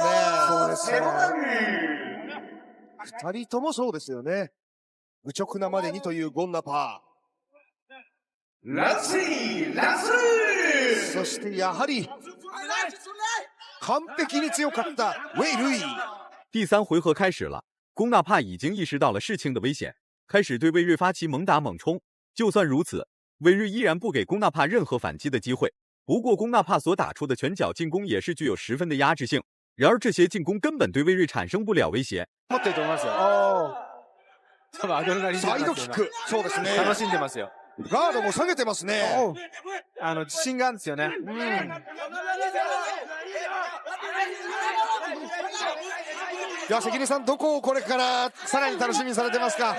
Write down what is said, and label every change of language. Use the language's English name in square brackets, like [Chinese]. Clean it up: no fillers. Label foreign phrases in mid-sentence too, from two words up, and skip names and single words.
[Japanese] そうですね。2人ともそうですよね。愚直なまでにというゴンナパー。そしてやはり完璧に強かったウェイ・ルイ。 [Chinese] 第3回合开始了，龚纳帕已经意识到了事情的危险，开始对魏睿发起猛打猛冲。就算如此，魏睿依然不给龚纳帕任何反击的机会。不过龚纳帕所打出的拳脚进攻也是具有10分的压制性，然而这些進攻根本对魏睿产生不了威胁。 [Japanese] 持ってると思いますよ。多分アドレナリンサイドキック。そうですね。楽しんでますよ。ガードも下げてますね。自信があるんですよね。いや、関根さん、どこをこれからさらに楽しみにされてますか？